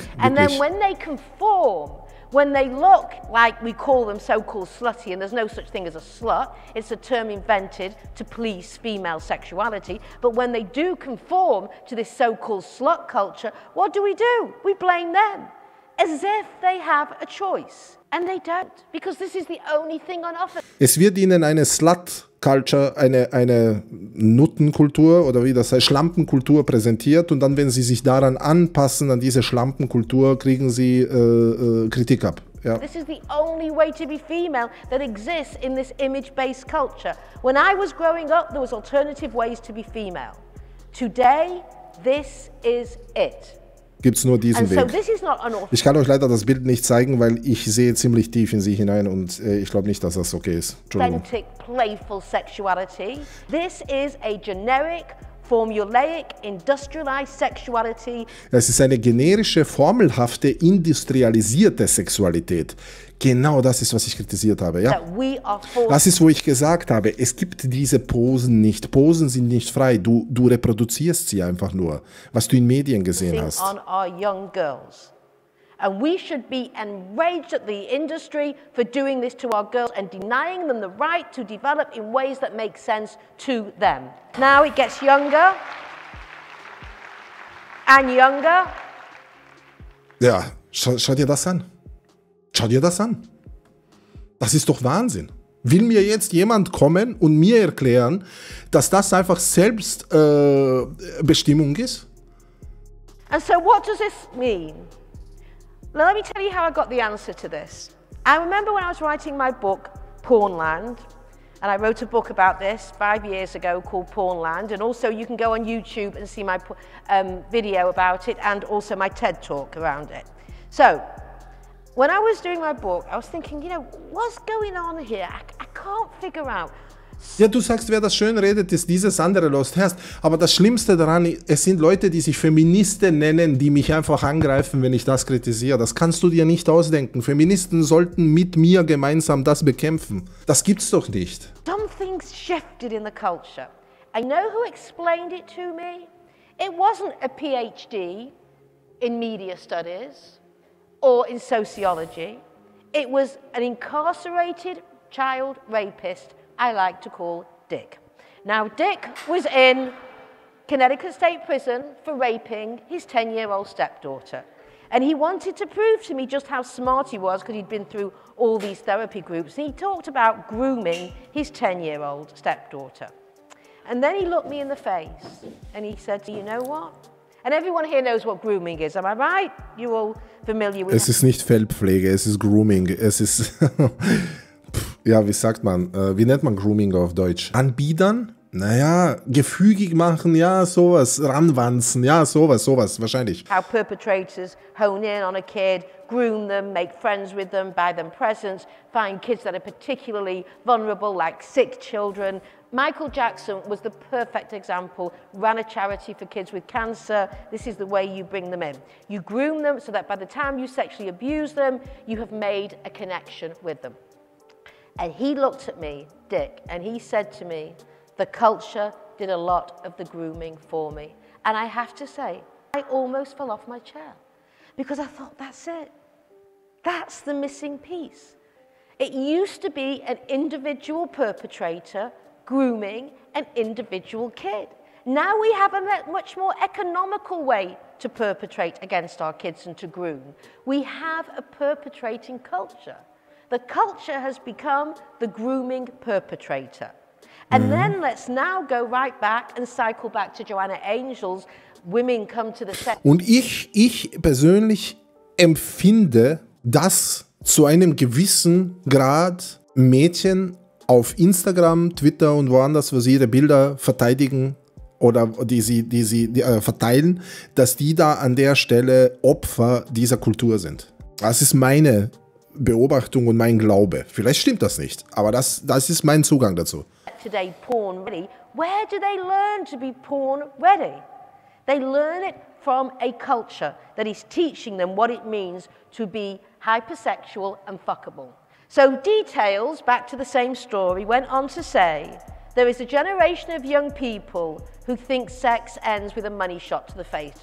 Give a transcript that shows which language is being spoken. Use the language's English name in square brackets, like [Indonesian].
[English] And then when they conform, when they look like we call them so-called slutty, and there's no such thing as a slut, it's a term invented to police female sexuality, but when they do conform to this so-called slut culture, what do? We blame them, as if they have a choice. And they don't, because this is the only thing on offer. [German] Es wird ihnen eine Slut-Culture, eine Nuttenkultur oder wie das heißt, Schlampenkultur präsentiert und dann, wenn sie sich daran anpassen, an diese Schlampenkultur, kriegen sie Kritik ab. Ja. [English] This is the only way to be female that exists in this image-based culture. When I was growing up, there was alternative ways to be female. Today, this is it. [German] Gibt es nur diesen Weg. So ich kann euch leider das Bild nicht zeigen, weil ich sehe ziemlich tief in sie hinein und ich glaube nicht, dass das okay ist. [English] Authentic, playful sexuality. This is a generic, formulaic, industrialized sexuality. [German] Es ist eine generische, formelhafte, industrialisierte Sexualität. Genau das ist, was ich kritisiert habe. Ja? Das ist, wo ich gesagt habe, es gibt diese Posen nicht. Posen sind nicht frei. Du reproduzierst sie einfach nur, was du in Medien gesehen hast. [English] On our young girls. And we should be enraged at the industry for doing this to our girls and denying them the right to develop in ways that make sense to them. Now it gets younger and younger. [German] Ja, schau dir das an. Schau dir das an. Das ist doch Wahnsinn. Will mir jetzt jemand kommen und mir erklären, dass das einfach Selbstbestimmung ist? [English] And so what does this mean? Now, let me tell you how I got the answer to this. I remember when I was writing my book, Pornland, and I wrote a book about this 5 years ago called Pornland, and also you can go on YouTube and see my video about it and also my TED Talk around it. So, when I was doing my book, I was thinking, what's going on here? I can't figure out. [German] Ja, du sagst, wer das schön redet, ist dieses andere Lost Herz. Aber das Schlimmste daran, es sind Leute, die sich Feministen nennen, die mich einfach angreifen, wenn ich das kritisiere. Das kannst du dir nicht ausdenken. Feministen sollten mit mir gemeinsam das bekämpfen. Das gibt's doch nicht. [English] Something's shifted in the culture. I know who explained it to me. It wasn't a PhD in media studies or in sociology. It was an incarcerated child rapist I like to call Dick. Now, Dick was in Connecticut State Prison for raping his 10-year-old stepdaughter. And he wanted to prove to me just how smart he was because he'd been through all these therapy groups. And he talked about grooming his 10-year-old stepdaughter. And then he looked me in the face and he said, you know what? And everyone here knows what grooming is, am I right? You're all familiar with it. [German] Es ist nicht Fellpflege, es ist Grooming. Es ist... Ja, wie sagt man? Wie nennt man Grooming auf Deutsch? Anbiedern? Naja, gefügig machen, ja, sowas. Ranwanzen, ja, sowas, wahrscheinlich. [English] How perpetrators hone in on a kid, groom them, make friends with them, buy them presents, find kids that are particularly vulnerable, like sick children. Michael Jackson was the perfect example, ran a charity for kids with cancer. This is the way you bring them in. You groom them so that by the time you sexually abuse them, you have made a connection with them. And he looked at me, Dick, and he said to me, the culture did a lot of the grooming for me. And I have to say, I almost fell off my chair because I thought, that's it. That's the missing piece. It used to be an individual perpetrator grooming an individual kid. Now we have a much more economical way to perpetrate against our kids and to groom. We have a perpetrating culture. The culture has become the grooming perpetrator. And then let's now go right back and cycle back to Joanna Angel's Women Come to the Set. [German] Und ich persönlich empfinde das zu einem gewissen Grad Mädchen auf Instagram, Twitter und woanders, wo sie ihre Bilder verteidigen oder die sie verteilen, dass die da an der Stelle Opfer dieser Kultur sind. Das ist meine Beobachtung und mein Glaube. Vielleicht stimmt das nicht, aber das ist mein Zugang dazu. [English] Today, porn ready. Where do they learn to be porn ready? They learn it from a culture that is teaching them what it means to be hypersexual and fuckable. So details, back to the same story, went on to say there is a generation of young people who think sex ends with a money shot to the face.